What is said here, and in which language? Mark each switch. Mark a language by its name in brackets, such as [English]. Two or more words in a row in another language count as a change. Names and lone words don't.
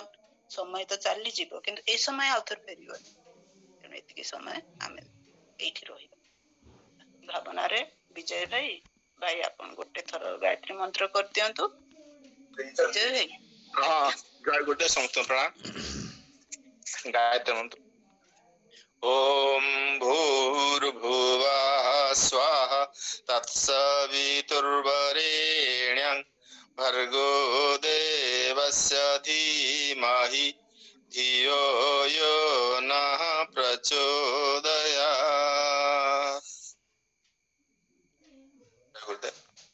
[Odia] ସମୟ ତ ଚାଲିଯିବ କିନ୍ତୁ ଏଇ ସମୟ ଆଉ ଥରେ ଫେରିବନି। ତେଣୁ ଏତିକି ସମୟ ଆମେ ଏଇଠି ରହିବା ଭାବନାରେ। ବିଜୟ ଭାଇ ଆପଣ ଗୋଟେ ଥର ଗାୟତ୍ରୀ ମନ୍ତ୍ର କରିଦିଅନ୍ତୁ। ବିଜୟ ଭାଇ ହଁ ଗୋଟେ ସମସ୍ତ ପ୍ରଣାମ। ଗାୟତ୍ରୀ ମନ୍ତ୍ର। [Sanskrit] ओम भूर्भुवः स्वः तत्सवितुर्वरेण्यं भर्गो देवस्य धीमहि धियो यो नः प्रचोदयात्।